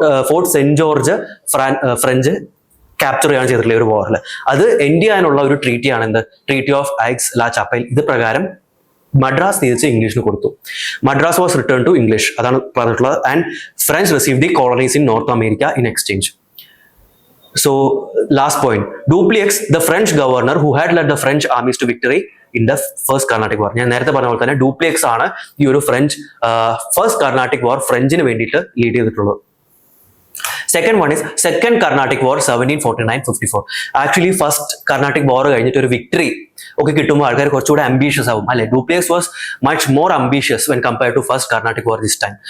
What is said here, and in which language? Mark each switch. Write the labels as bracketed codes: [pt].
[ml] Fort saint George French capture ചെയ്യാൻ ചെയ്തിട്ടുള്ള ഒരു വാറിൽ അത് എൻഡ് ചെയ്യാനുള്ള ഒരു ട്രീറ്റിയാണ് എന്ത്? ട്രീറ്റി ഓഫ് ഐഗ്സ് ലാ ചാപ്പേൽ. ഇത് പ്രകാരം മദ്രാസ് തിരിച്ച് ഇംഗ്ലീഷിന് കൊടുത്തു. [en] Madras was return to English, [ml] അതാണ് പറഞ്ഞിട്ടുള്ളത്. [en] And French receive the colonies in North America in exchange. So last point, Dupleix, the French governor who had led the French armies to victory in the first Carnatic war. [ml] ഞാൻ നേരത്തെ പറഞ്ഞ പോലെ തന്നെ ഡൂപ്ലെക്സ് ആണ് ഈ ഒരു ഫ്രഞ്ച് ഫസ്റ്റ് കർണാട്ടിക് വാർ ഫ്രഞ്ചിന് വേണ്ടിയിട്ട് lead ചെയ്തിട്ടുള്ളത്. [en] Second one is second Carnatic war 1749-54. [ml] Actually first Carnatic വാർ കഴിഞ്ഞിട്ട് ഒരു വിക്ടറി ഒക്കെ കിട്ടുമ്പോൾ ആൾക്കാർ കുറച്ചുകൂടെ അംബീഷ്യസ് ആവും അല്ലെ. [en] Dupleix was much more ambitious when compared to first Carnatic war this time.